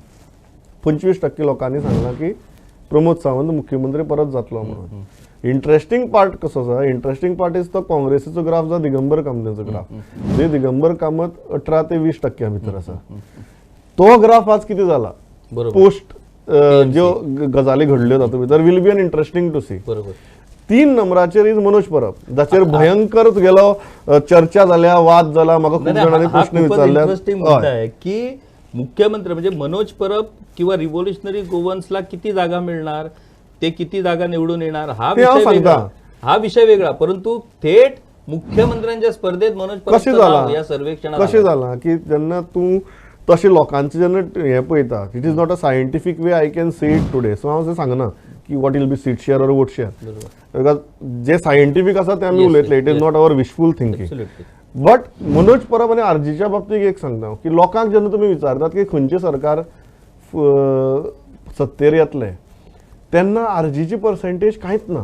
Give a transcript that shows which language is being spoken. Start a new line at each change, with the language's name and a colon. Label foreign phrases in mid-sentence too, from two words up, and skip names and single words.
Konkani: 25% लोकांनी सांगलां की प्रमोद सावंत मुख्यमंत्री परत जातलो म्हणून.
English: interesting part
Konkani: कसो आसा,
English: interesting part is
Konkani: तो काँग्रेसीचो ग्राफ जो दिगंबर कामतांचो ग्राफ. जे दिगंबर कामत 18 ते 20% भितर आसा. तो ग्राफ आज किती जाला पोस्ट ज्यो गजाली घडल्यो तातूंत भितर
English: will be an interesting to see.
Konkani: 3 नंबराचेर इज मनोज परब, जाचेर भयंकर तुगेलो चर्चा जाल्या, वाद जाला. म्हाका खूप जाणांनी प्रश्न विचारले
Marathi: की मुख्यमंत्री म्हणजे मनोज परब किंवा रिव्होल्युशनरी गोवन्सला किती जागा मिळणार, ते किती जागा निवडून येणार हा विषय वेगळा. परंतु थेट मुख्यमंत्र्यांच्या स्पर्धेत मनोज परब या सर्वेक्षणात
Konkani: कशें जाला की जेन्ना तूं तशें लोकांचें जेन्ना हें पळयता
English: it is not a scientific way I can say it today.
Konkani: सो हांव अशें सांगना की
English: what will be seat share or vote share.
Konkani: बिकॉज जे सायंटिफीक आसा ते आमी उलयतले.
English: it is not our wishful thinking.
Konkani: बट मनोज परब आनी आरजीच्या बाबतीत एक सांगता की लोकांक जेन्ना तुमी विचारतात की खंयचें सरकार सत्तेर येतलें तेन्ना आरजीची पर्सेंटेज कांयच ना.